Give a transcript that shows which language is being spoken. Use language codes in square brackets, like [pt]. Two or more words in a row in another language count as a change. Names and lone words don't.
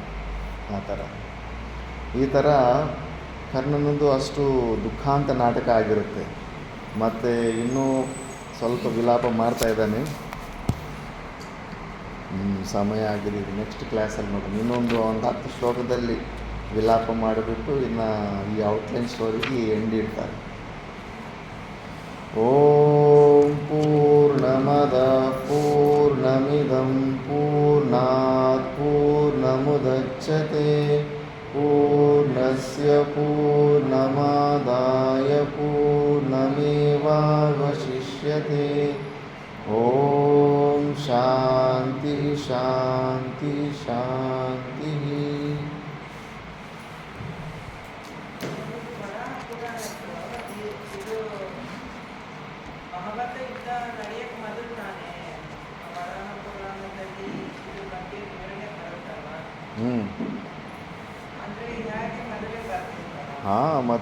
[kn] ಆ ಥರ ಈ ಥರ ಕರ್ಣನಂದು ಅಷ್ಟು ದುಃಖಾಂತ ನಾಟಕ ಆಗಿರುತ್ತೆ. ಮತ್ತು ಇನ್ನೂ ಸ್ವಲ್ಪ ವಿಲಾಪ ಮಾಡ್ತಾ ಇದ್ದಾನೆ. ಸಮಯ ಆಗಿದೆ. [en] next classಲ್ಲಿ [kn] ನೋಡಿ ಇನ್ನೊಂದು 10 ಶ್ಲೋಕದಲ್ಲಿ ವಿಲಾಪ ಮಾಡಿಬಿಟ್ಟು ಇನ್ನು ಈ [en] outline storyಗೆ [kn] ಎಂಡ್ ಇಡ್ತಾರೆ. [sa] ಓಂ ಪೂರ್ಣಮದ ಪೂರ್ಣಮಿದಂ ಪೂರ್ಣಾತ್ ಪೂರ್ಣಮುದಚ್ಯತೆ ಪೂರ್ಣಸ್ಯ ಪೂರ್ಣಮಾದಾಯ ಪೂರ್ಣಮೇವಾವಶಿಷ್ಯತೆ. ಓಂ ಶಾಂತಿ ಶಾಂತಿ ಶಾಂತಿ. [kn] ಮಹಾಭಾರತ ಯುದ್ಧ ನಡೆಯಕ್ಕೆ ಮೊದಲು ನಾನೇ ವರಾಹ ಪುರಾಣದಲ್ಲಿ ಇದ್ರ ಬಗ್ಗೆ ವಿವರಣೆ ಬರುತ್ತಲ್ವ, ಅಂದರೆ ಹೇಗೆ ಮೊದಲೇ ಬರ್ತಿಲ್ಲ.